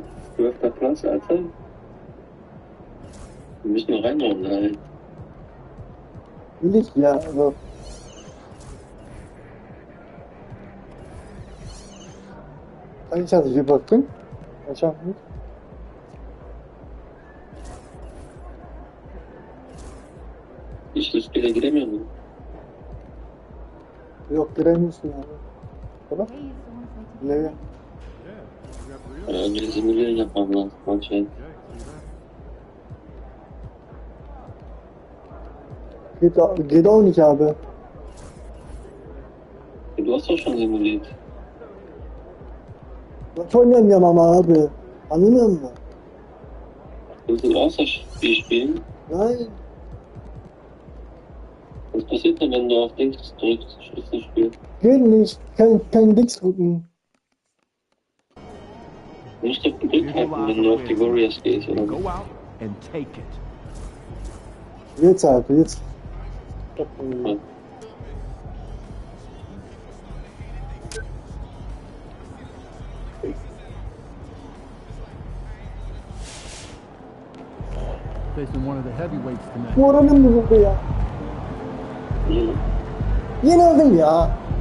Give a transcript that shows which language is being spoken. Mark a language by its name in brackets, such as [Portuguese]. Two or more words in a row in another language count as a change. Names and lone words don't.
[German] 12. Platz, Alter. Wir müssen noch reinhauen, nein. Will ich ja, aber. Kann ich das nicht überspringen? Wahrscheinlich nicht. [Turkish] İşte üstüne giremiyor mu? Yok giremiyorsun abi. Tamam. Ne? Önce simüle yapmam lazım. Bak şey. [German] Geht auch nicht abi. Du hast doch schon simuliert. [Turkish] Maç oynayamıyorum ama abi. Anlıyor musun? [German] Willst du Außerspiel spielen? Nein. Was passiert denn, wenn du auf Dings drückst, Schlüsselspiel? Geht nicht. Kein Dings drücken. Du musst doch gedrückt halten, wenn du auf die Warriors gehst, oder? [English] Go out and take it. [German] Jetzt abi, jetzt. Ja. [English] Facing one of the heavyweights tonight. [Turkish] Bu oranın mı bu ya? Yine. Yenildim ya.